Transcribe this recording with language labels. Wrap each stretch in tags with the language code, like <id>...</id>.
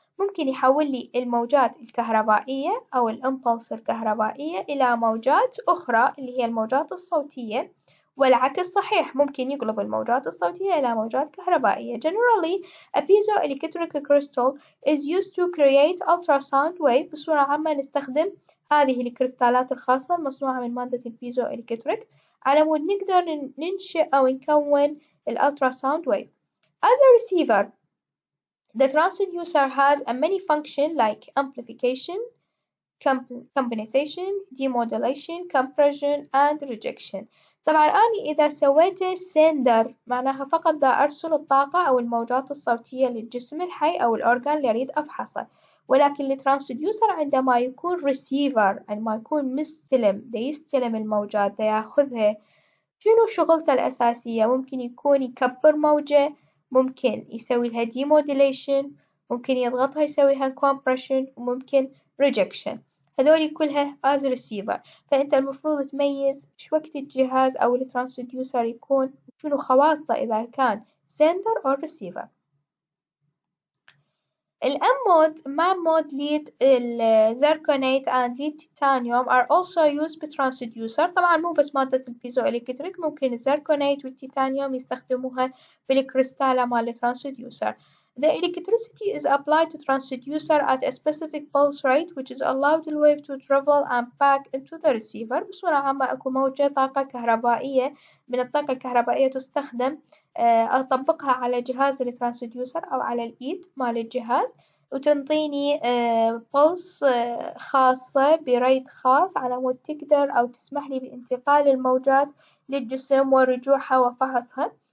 <ar>ممكن يحول لي الموجات الكهربائية أو الإمبلس الكهربائية إلى موجات أخرى اللي هي الموجات الصوتية، والعكس صحيح، ممكن يقلب الموجات الصوتية إلى موجات كهربائية.</ar> <en>Generally, a piezoelectric crystal is used to create ultrasound wave.</en> <ar>بصورة عامة نستخدم هذه الكريستالات الخاصة المصنوعة من مادة البيزو إلكتريك على مود نقدر ننشئ أو نكون الألتراساوند wave.</ar> <en>As a receiver, the transducer has a many function like amplification, compensation, demodulation, compression and rejection.</en> <ar>طبعا أنا إذا سويته sender معناها فقط دا أرسل الطاقة أو الموجات الصوتية للجسم الحي أو الأورجان اللي أريد أفحصه، ولكن الترانسديوسر عندما يكون receiver عندما يكون مستلم دا يستلم الموجات دا ياخذها، شنو شغلته الأساسية؟ ممكن يكون يكبر موجة، ممكن يسوي لها demodulation، ممكن يضغطها يسويها compression، وممكن rejection. هذولي كلها</ar> <en>as receiver.</en> <ar>فأنت المفروض تميز شو وقت الجهاز أو الترانسديوسر يكون شنو خواصه إذا كان sender أو receiver. الأم مود</ar> <en>MAM mode lead zirconate and lead titanium are also used</en> <ar>بالترانسديوسر. طبعا مو بس مادة البيزو إلكتريك، ممكن الزيركونيت والتيتانيوم يستخدموها بالكريستالة مال الترانسديوسر.</ar> <en>The electricity is applied to transducer at a specific pulse rate which is allowed the wave to travel and back into the receiver.</en> <ar>بصورة عامة أكو موجة طاقة كهربائية من الطاقة الكهربائية تستخدم أطبقها على جهاز الترانسديوسر أو على الإيد مال الجهاز، وتنطيني بلس خاصة بريت خاص على مود تقدر أو تسمح لي بانتقال الموجات للجسم ورجوعها وفحصها.</ar>